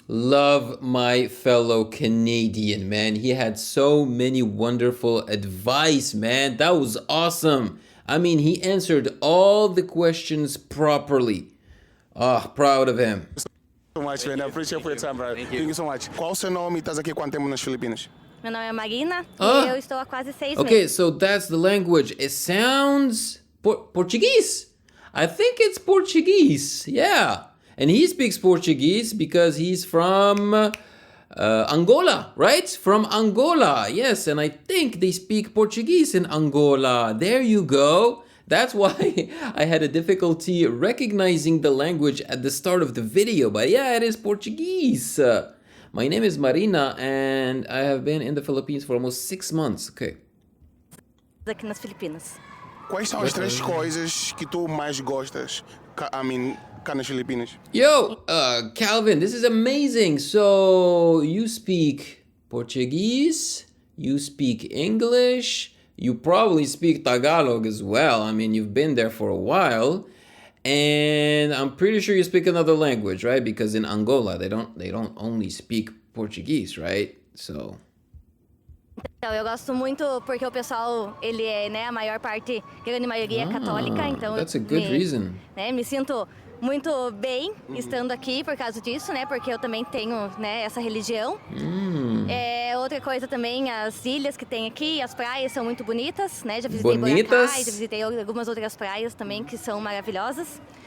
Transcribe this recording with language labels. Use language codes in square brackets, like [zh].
[en] Love my fellow Canadian, man. He had so many wonderful advice, man. That was awesome. I mean, he answered all the questions properly. Ah, proud of him. So much, man. I appreciate for your time, brother. Thank you so much. [pt] Qual o seu nome e estás aqui há quanto tempo nas Filipinas? Meu nome é Marina Ah. e eu estou há quase 6 [en] Okay, [pt] meses. [en] so that's the language. It sounds Portuguese. I think it's Portuguese. Yeah. And he speaks Portuguese because he's from Angola, right? From Angola. Yes, and I think they speak Portuguese in Angola. There you go. That's why I had a difficulty recognizing the language at the start of the video. But yeah, it is Portuguese. My name is Marina, and I have been in the Philippines for almost 6 months. Okay. [pt] Aqui nas Filipinas. Quais são as três coisas que tu mais gostas? Cá nas Filipinas. [en] Yo, Calvin, this is amazing. So you speak Portuguese, you speak English, you probably speak Tagalog as well. I mean, you've been there for a while, and I'm pretty sure you speak another language, right? Because in Angola, they don't only speak Portuguese, right? So [pt] Então, eu gosto muito porque o pessoal, ele é, né, a maior parte, grande maioria é católica, então [en] that's a good reason. [pt] Me sinto muito bem estando aqui por causa disso, né, porque eu também tenho, né, essa religião. Outra coisa também, as ilhas que tem aqui, as praias são muito bonitas, né, já visitei Boracay, já visitei algumas outras praias também que são maravilhosas.